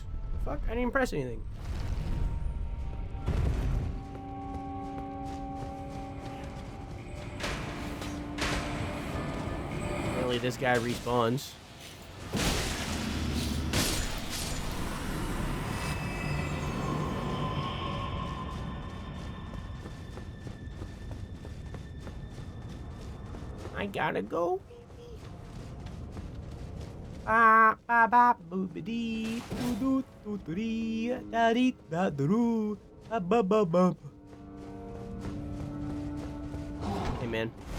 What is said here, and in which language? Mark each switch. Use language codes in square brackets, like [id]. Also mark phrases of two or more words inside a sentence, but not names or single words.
[en] Fuck, I didn't even press anything. Apparently this guy respawns. I gotta go. Ba ba ba boobity doo doo doo dee da dee da doo ba ba ba ba. Hey man.